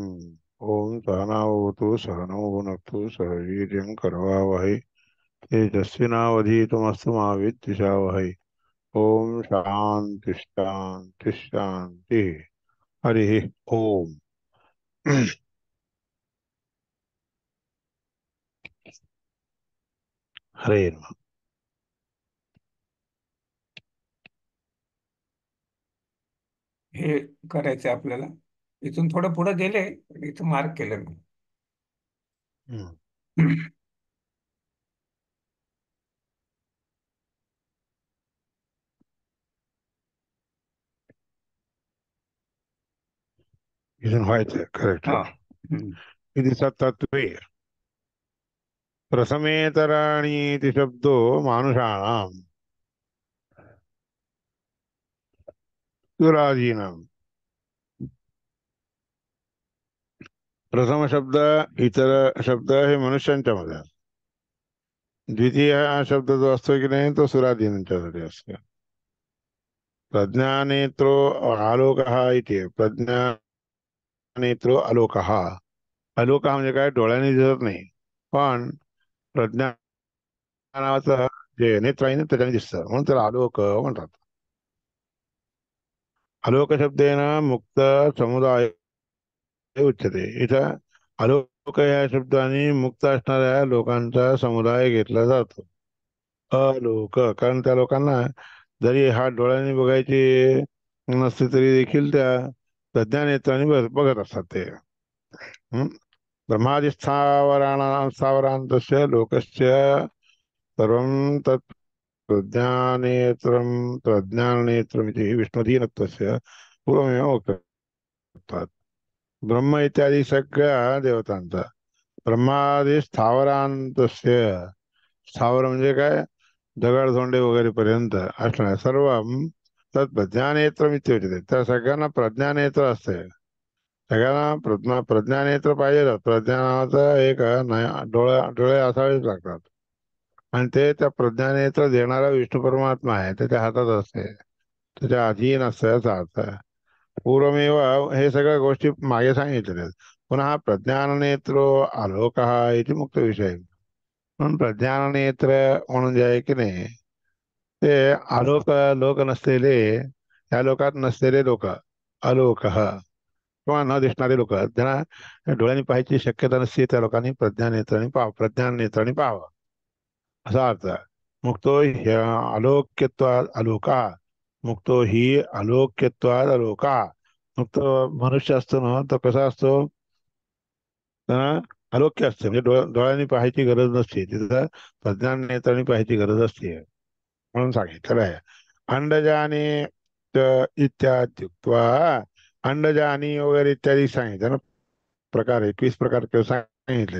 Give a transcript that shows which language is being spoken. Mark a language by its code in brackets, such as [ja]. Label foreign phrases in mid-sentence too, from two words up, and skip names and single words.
[sa] ॐ सहनावतु सहनौ भुनक्तु सह वीर्यं करवावहै तेजस्विनावधीतमस्तु मा विद्विषावहै। ॐ शान्ति शान्ति शान्तिः। हरिः ॐ। हरे नमः। [mr] हे करायचं आपल्याला. इथून थोडं पुढे गेले, इथं मार्क केलं मी. हम्म. इथून व्हायचं करेक्ट. हा. हम्म. [sa] इति सत्तत्वे प्रथमेतराणीति शब्दो मानुषाणां सुरादीनां। [mr] प्रथम शब्द इतर शब्द हे मनुष्यांच्या मध्ये असतो. द्वितीय हा शब्द जो असतो की नाही तो सुरादीनांच्यासाठी असतो. [sa] प्रज्ञानेत्रो आलोकः इति. प्रज्ञानेत्रो आलोकः. [mr] आलोकः म्हणजे काय, डोळ्याने दिसत नाही पण प्रज्ञानाचं जे नेत्र आहे ना त्याच्याने दिसतं, म्हणून त्याला आलोक म्हणतात. [sa] आलोक शब्देन मुक्त समुदाय उच्यते. [mr] इथं आलोक या शब्दाने मुक्त असणाऱ्या लोकांचा समुदाय घेतला जातो. अलोक कारण त्या लोकांना जरी हा डोळ्यांनी बघायची नसते तरी देखील त्या प्रज्ञानेत्रांनी बघत असतात ते. हं? [sa] ब्रह्मादि स्थावरांतस्य लोकस्य सर्वं तत् प्रज्ञानेत्रमिति विष्णुधीनत्वस्य पूर्वमेव उक्तत्वात्. [mr] ब्रह्म इत्यादी सगळ्या देवतांचा [sa] ब्रह्मादि स्थावरांतस्य. [mr] स्थावर म्हणजे काय, दगड धोंडे वगैरे पर्यंत असणार [sa] सर्व तत् प्रज्ञानेत्र उच्यते. [mr] त्या सगळ्यांना प्रज्ञानेत्र असते. सगळ्यांना प्रज्ञानेत्र पाहिजे. प्रज्ञानाचा एक डोळे असावेच लागतात. आणि ते त्या प्रज्ञानेत्र देणारा विष्णू परमात्मा आहे, त्याच्या हातात असते, त्याच्या अधीन असते याचा अर्थ आहे. पूर्वमेव हे सगळ्या गोष्टी मागे सांगितलेल्या आहेत. [sa] पुन्हा प्रज्ञाननेत्रो आलोकः इति मुक्त विषय. [mr] म्हणून प्रज्ञाननेत्र म्हणून जे आहे की नाही ते आलोक, लोक नसलेले, त्या लोकात नसलेले लोक आलोक किंवा न दिसणारे लोक ज्यांना डोळ्यांनी पाहायची शक्यता नसते त्या लोकांनी प्रज्ञान नेत्राने पाहावं असा अर्थ आहे. [sa] मुक्तो आलोक्यत्वाद अलोका. मुक्तो ही आलोक्यत्वाद अलोका. [mr] मुक्त मनुष्य असतो ना तो कसा असतो, त्यांना आलोक्य असते म्हणजे डोळ्यांनी पाहायची गरज नसते, तिथं प्रज्ञान नेत्रांनी पाहायची गरज असते म्हणून सांगितलेलं आहे. [sa] अंडजाने इत्याद्युक्त्वा. [mr] अंडजानी वगैरे इत्यादी सांगितलं ना, प्रकार 21 प्रकार सांगितले.